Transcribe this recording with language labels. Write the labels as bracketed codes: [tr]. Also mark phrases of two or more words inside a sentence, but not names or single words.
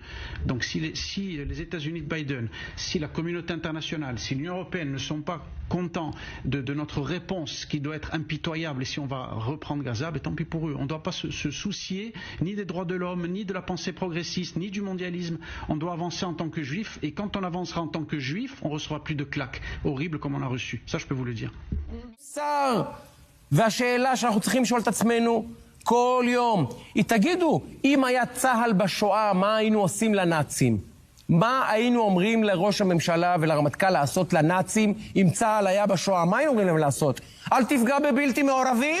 [fr] Donc si les États-Unis de Biden, si la communauté internationale, si l'Union européenne ne sont pas contents de notre réponse qui doit être impitoyable et si on va reprendre Gaza, tant pis pour eux. On ne doit pas se soucier ni des droits de l'homme, ni de la pensée progressiste, ni du mondialisme. On doit avancer en tant que juif et quand on avancera en tant que juif, on ne recevra plus de claques horribles comme on a reçu. Ça, je peux vous le dire. Ça, [he] והשאלה שאנחנו צריכים לשאול את עצמנו כל יום, היא תגידו, אם היה צהל בשואה, מה היינו עושים לנאצים? מה היינו אומרים לראש הממשלה ולרמטכ"ל לעשות לנאצים אם צהל היה בשואה? מה היינו אומרים להם לעשות? אל תפגע בבלתי מעורבים?